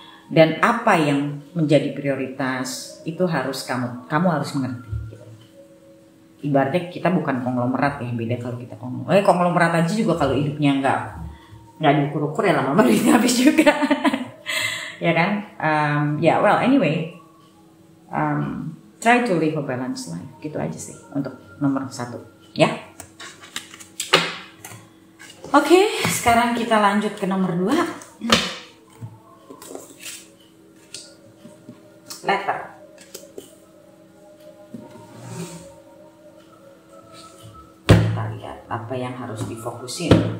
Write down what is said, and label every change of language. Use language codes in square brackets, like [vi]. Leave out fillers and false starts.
[id] Dan apa yang menjadi prioritas itu harus kamu harus mengerti. Gitu. Ibaratnya kita bukan konglomerat ya, beda kalau kita konglomerat aja juga kalau hidupnya nggak diukur-ukur ya lama-lama duitnya habis juga. Ya kan? [en] Well anyway, try to live a balanced life. [id] Gitu aja sih untuk nomor 1 ya. Oke, sekarang kita lanjut ke nomor 2. Letter. Kita lihat apa yang harus difokusin.